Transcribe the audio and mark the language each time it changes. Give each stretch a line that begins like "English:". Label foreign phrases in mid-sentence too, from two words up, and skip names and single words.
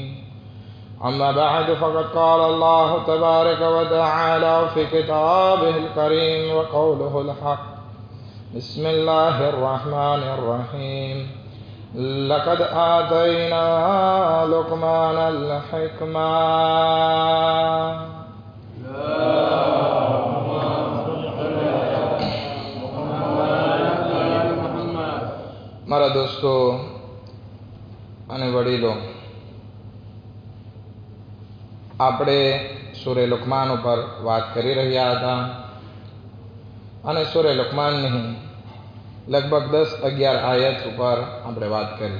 Arabic: أما بعد، فقد قال الله تبارك وتعالى في كتابه الكريم وقوله الحق. بسم الله الرحمن الرحيم. لقد آتينا لقمان الحكمة.
Gujarati: મારા દોસ્તો અને વડીલો, આપણે સૂરે લુકમાન ઉપર વાત કરી રહ્યા હતા અને સૂરે લુકમાનની લગભગ 10-11 આયત ઉપર આપણે વાત કરી.